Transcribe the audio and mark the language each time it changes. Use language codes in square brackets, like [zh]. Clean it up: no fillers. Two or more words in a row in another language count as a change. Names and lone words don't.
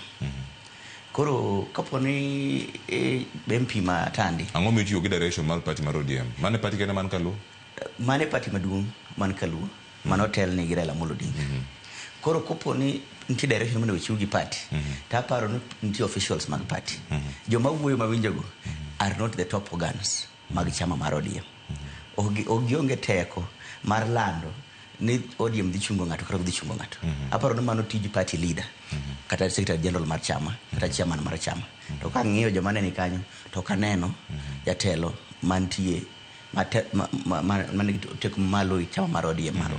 [luo] Koro kapo ni MP ma Tandi. Ang'o michiwo gi direction mar party mar ODM? Mane party kene man Kaluo? Mane party maduong' man Kaluo. Mano tel ni gi Raila Amolo Odinga. Koro kapo ni nitie direction monego chiw gi party. Taparo ni nitie officials mag party. Joma wuoyo mawinjogo [en] are not the top organs [luo] mag chama mar ODM. Ogionge teko mar lando ni ODM dhi chungo ng'ato kata dhi chungo ng'ato. Aparo ni mano tij [en] party leader [luo] kata [en] secretary general [luo] mar chama kata chairman mar chama. To ka ng'iyo joma ne ni kanyo to kaneno jatelo mantie man tek malo chama mar ODM maro.